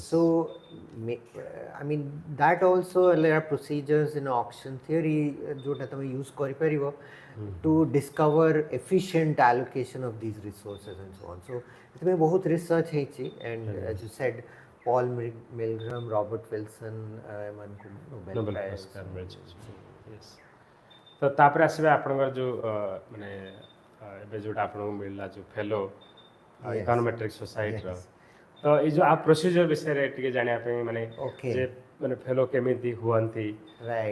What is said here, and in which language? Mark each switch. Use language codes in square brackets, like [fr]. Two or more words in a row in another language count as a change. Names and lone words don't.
[en] So I mean that also there are procedures in auction theory [or] ଯୋଉଟା ତମେ ୟୁଜ୍ କରି ପାରିବ [en] to discover efficient allocation of these resources and so on. So [or] ଏଥିମେ ବହୁତ ରିସର୍ଚ୍ ହେଇଛି, [en] and as you said, Paul Milgram, Robert Wilson, emanku Nobel ନୋବେଲ Prize. [or] ପୁରସ୍କାର ମିଳିଛି yes ତ ତାପରେ ଆସିବେ ଆପଣଙ୍କର ଯେଉଁ ମାନେ ଏବେ ଯେଉଁଟା ଆପଣଙ୍କୁ ମିଳିଲା ଯେଉଁ ଫେଲୋ [en] Yes. [or] ଇକୋନୋମେଟ୍ରିକ୍ ସୋସାଇଟିର [en] Yes. [or] ତ ଏଇ ଯେଉଁ ପ୍ରୋସିଜର ବିଷୟରେ ଟିକେ ଜାଣିବା ପାଇଁ ମାନେ [en] Okay. [or] ଯେ ମାନେ ଫେଲୋ କେମିତି ହୁଅନ୍ତି [en] Right.